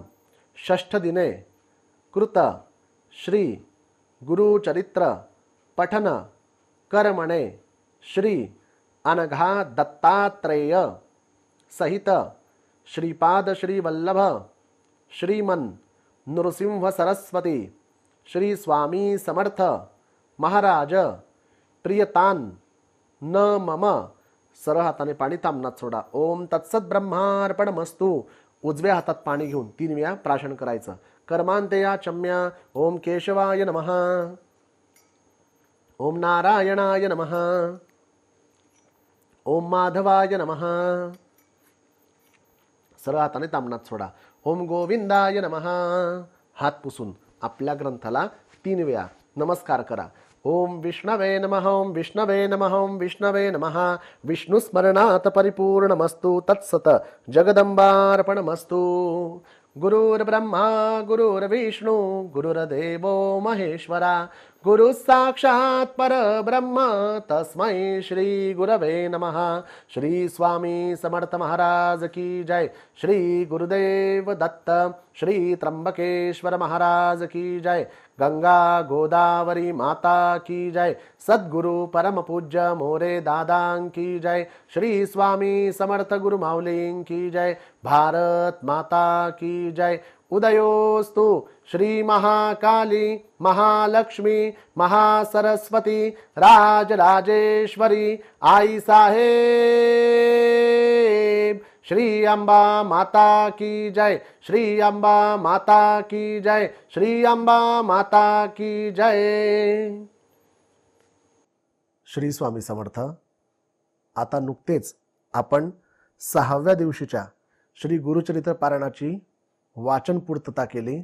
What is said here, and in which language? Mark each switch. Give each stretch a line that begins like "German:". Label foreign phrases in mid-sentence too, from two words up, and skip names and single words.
Sanskrit: षष्ठ दिने कृत श्री गुरुचरित्र पठन कर्मणे श्री अनघा दत्तात्रेय सहित श्रीपाद श्री वल्लभ श्रीमन नृसिंह सरस्वती श्री स्वामी समर्थ महाराज प्रियतान न मम.
Marathi: सरळ हाताने पाणी तामनात सोडा.
Sanskrit: ओम तत्सत ब्रह्मार्पणमस्तु.
Marathi: उजव्या हातात पाणी घेऊन 3 वेळा प्राशन करायचं.
Sanskrit: कर्मांतया चम्या. ओम केशवाय नमः. ओम नारायणाय नमः. ओम माधवाय नमः.
Marathi: सरळ हाताने तामनात सोडा.
Sanskrit: ओम गोविंदाय नमः.
Marathi: हात पुसून आपल्या ग्रंथाला 3 वेळा नमस्कार करा.
Sanskrit: ओम विष्णवे नमः. ओम विष्णवे नमः. ओम विष्णवे नमः. विष्णु स्मरणात परिपूर्णमस्तु. तत्सत जगदंबार्पणमस्तु. गुरुर्ब्रह्मा गुरुर्विष्णु गुरुर्देवो महेश्वरा. गुरु साक्षात् परब्रह्म तस्मै श्री गुरवे नमः.
Hindi: श्री स्वामी समर्थ महाराज की जय.
Marathi: श्री गुरुदेव दत्त.
Hindi: श्री त्र्यंबकेश्वर महाराज की जय. गंगा गोदावरी माता की जय. सद्गुरु परम पूज्य मोरे दादां की जय. श्री स्वामी समर्थ गुरु माऊलीं की जय. भारत माता की जय.
Marathi: उदयोस्तु श्री महाकाली महालक्ष्मी महासरस्वती राजराजेश्वरी आई साहेब.
Hindi: श्री अंबा माता की जय. श्री अंबा माता की जय. श्री अंबा माता की जय.
Marathi: श्री स्वामी समर्थ. आता नुकतेच आपण 6व्या दिवशीच्या श्री गुरुचरित्र पारायणाची वाचन पूर्तता केली.